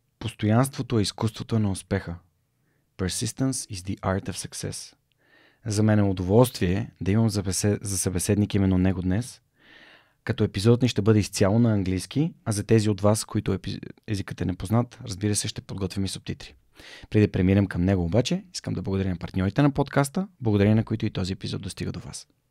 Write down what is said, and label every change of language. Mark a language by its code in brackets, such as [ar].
[bg] Постоянството е изкуството на успеха. [en] Persistence is the art of success. [bg] За мен е удоволствие да имам за събеседник именно него днес, като епизодът ни ще бъде изцяло на английски, а за тези от вас, които езикът е непознат, разбира се, ще подготвим и субтитри. Преди да преминем към него обаче, искам да благодаря на партньорите на подкаста, благодарение на които и този епизод достига до вас.